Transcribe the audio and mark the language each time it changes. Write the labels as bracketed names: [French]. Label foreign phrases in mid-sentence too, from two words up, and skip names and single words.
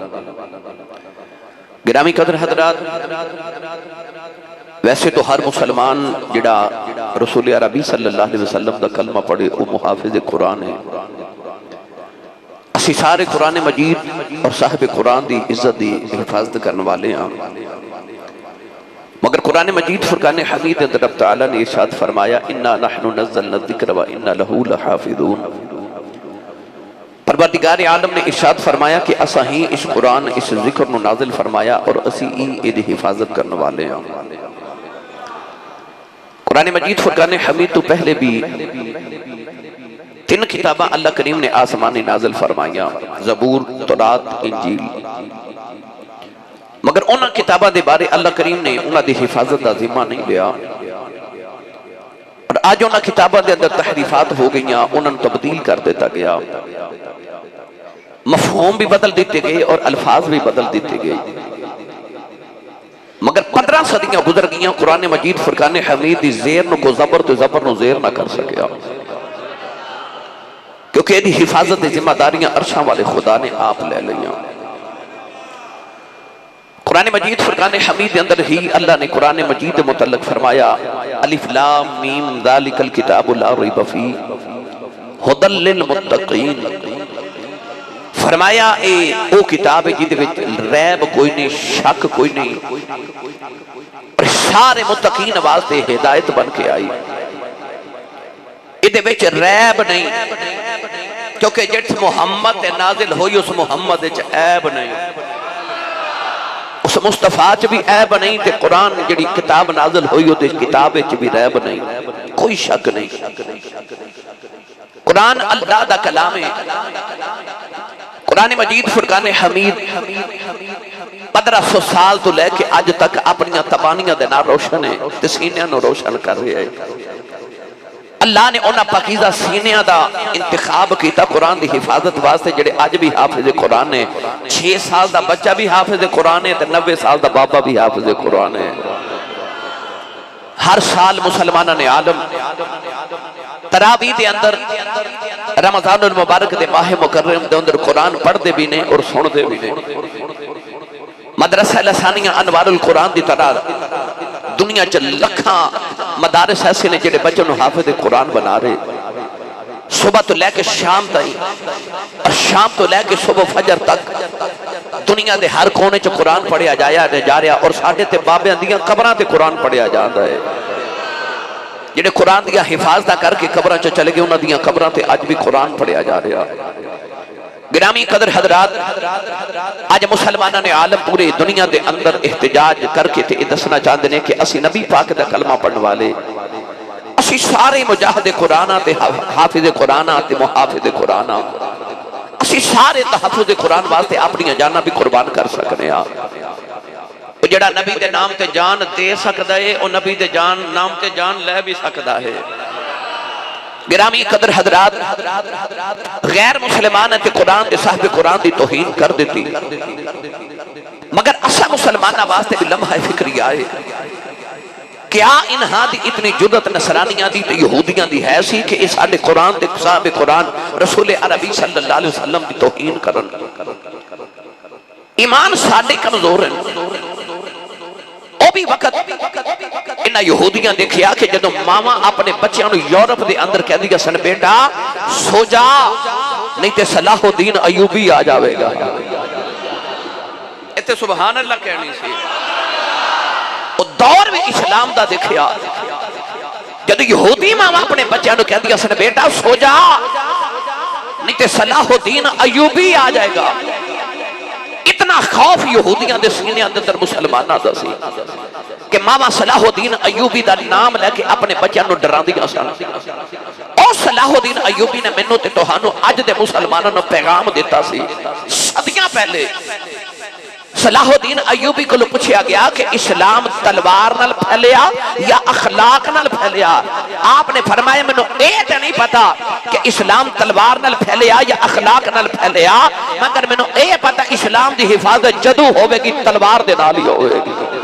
[Punjabi] گرامی قدر حضرات، ویسے تو ہر مسلمان جڑا رسول عربی [Arabic] صلی اللہ علیہ وسلم [Punjabi] دا کلمہ پڑھے وہ محافظ قرآن ہے، اسی سارے قرآن مجید اور صاحب قرآن دی عزت دی حفاظت کرنے والے ہیں، مگر قرآن مجید فرقان حمید اندر رب تعالیٰ نے ارشاد فرمایا [Arabic] اِنَّا نَحْنُ نَزَّلْنَا الذِّكْرَ وَإِنَّا لَهُ لَحَافِظُونَ۔ [Punjabi] پروردگار عالم نے ارشاد فرمایا کہ اسا ہی اس قرآن اس ذکر نو نازل فرمایا اور اسی ہی دی حفاظت کرنے والے ہیں۔ قرآن مجید فرقان حمید تو پہلے بھی 3 کتابہ اللہ کریم نے آسمانی نازل فرمائیا، زبور، تورات، انجیل، مگر انہاں کتابہ دے بارے اللہ کریم نے انہاں دی حفاظت دا ذمہ نہیں لیا، اور آج انہاں کتابہ دے اندر تحریفات ہو گئیاں، انہاں تبدیل کر دیتا گیا، مفہوم بھی بدل دیتے گئے اور الفاظ بھی بدل دیتے گئے، مگر 15 صدیاں گزر گئیاں قرآن مجید فرقان حمید دی زیر نو کو زبر تو زبر نو زیر نہ کر سکیا، کیونکہ یہ حفاظت دی ذمہ داریاں عرشاں والے خدا نے آپ لے لیاں۔ قرآن مجید فرقان حمید اندر ہی اللہ نے قرآن مجید متعلق فرمایا [Arabic] الف لام میم ذالک الکتاب لا ریب فیہ ھدی للمتقین، [Punjabi] فرمایا اے او کتاب ہے جدے وچ ریب کوئی نہیں، شک کوئی نہیں، اور سارے متقین واسطے ہدایت بن کے آئی، ادے وچ ریب نہیں، کیونکہ جٹ محمد نازل ہوئی اس محمد وچ عیب نہیں، اس مصطفیٰ چ بھی عیب نہیں، تے قرآن جڑی کتاب نازل ہوئی اس کتاب وچ بھی عیب نہیں، کوئی شک نہیں۔ قرآن اللہ دا کلام ہے، قرآن مجید فرقان حمید 1500 سال تو لے کے اج تک اپنی تبانیاں دے نال روشن ہے تے سینیاں نو روشن کر رہے ہے۔ اللہ نے انہاں پاکیزہ سینیاں دا انتخاب کیتا قرآن دی حفاظت واسطے جڑے اج بھی حافظ قرآن ہے، 6 سال دا بچہ بھی حافظ قرآن ہے تے 90 سال دا بابا بھی حافظ قرآن ہے۔ ہر سال مسلمانہ نے عالم تراویح دے اندر رمضان المبارک دے ماہ مکرم دے اندر قرآن پڑھ دے بھی نے اور سن دے بھی نے۔ مدرسہ لسانیہ انوار القرآن دی طرح دنیا چ لکھاں مدارس ایسے نے جڑے بچوں نو حافظ قرآن بنا رہے، صبح تو لے کے شام تائی اور شام تو لے کے صبح فجر تک دنیا دے ہر کونے چ قرآن پڑھیا جا رہا اور ساڈے تے بابیاں دیاں قبراں تے قرآن پڑھیا جاندا ہے۔ جڑے قرآن دیا حفاظتہ کر کے قبراں چ چلے گئے انہاں دیاں قبراں تے اج بھی قرآن پڑھیا جا رہا۔ گرامی قدر حضرات، آج مسلمانہ نے عالم پورے دنیا دے اندر احتجاج کر کے تے دسنا چاہتے ہیں کہ اسی نبی پاک دا کلمہ پڑھنے والے، اسی سارے مجاہد قرآن تے حافظ قرآن تے محافظ قرآن، اسی سارے تحفظ قرآن واسطے اپنی جاناں بھی قربان کر سکنے ہیں۔ وہ جڑا نبی دے نام تے جان دے سکتا ہے وہ نبی دے نام تے جان لے بھی سکتا ہے۔ گرامی قدر حضرات، غیر مسلمان تے قرآن تے صاحب قرآن دی توہین کر دیتی، مگر اسا مسلمانہ واسطے بھی لمحہ فکری آئے کیا انہاں دی اتنی جرأت نصرانیاں دی تے یہودیاں دی ہے سی کہ اس آدھے قرآن تے صاحب قرآن رسول عربی [Arabic] صلی اللہ علیہ وسلم [Punjabi] دی توہین کرن؟ ایمان ساڈے کمزور ہیں۔ او بھی وقت انہاں یہودیاں دیکھیا کہ جدو ماما اپنے بچیاں نو یورپ دے اندر کہہ دیا سن بیٹا سو جا نہیں تے صلاح الدین ایوبی آ جاوے گا، ایتے [Arabic] سبحان اللہ [Punjabi] کہنی سی۔ او دور بھی اسلام دا دیکھیا جدو یہودی ماما اپنے بچیاں نو کہہ دیا سن بیٹا سو جا نہیں تے صلاح الدین ایوبی آ جائے گا، اتنا خوف یہودیاں دے سینے اندر مسلمانہ دا سی کہ ماما صلاح الدین ایوبی دا نام لے کے اپنے بچیاں نو ڈران دیا سن۔ اور صلاح الدین ایوبی نے منو تے توہانو اج دے مسلمانوں نو پیغام دیتا سی۔ صدیاں پہلے صلاح الدین ایوبی کو پوچھیا گیا کہ اسلام تلوار نال پھیلیا یا اخلاق نال پھیلیا؟ آپ نے فرمایا منو اے تے نہیں پتا کہ اسلام تلوار نال پھیلیا یا اخلاق نال پھیلیا، مگر منو اے پتا اسلام دی حفاظت جدو ہوئے گی تلوار دے نال ہی ہوئے گی۔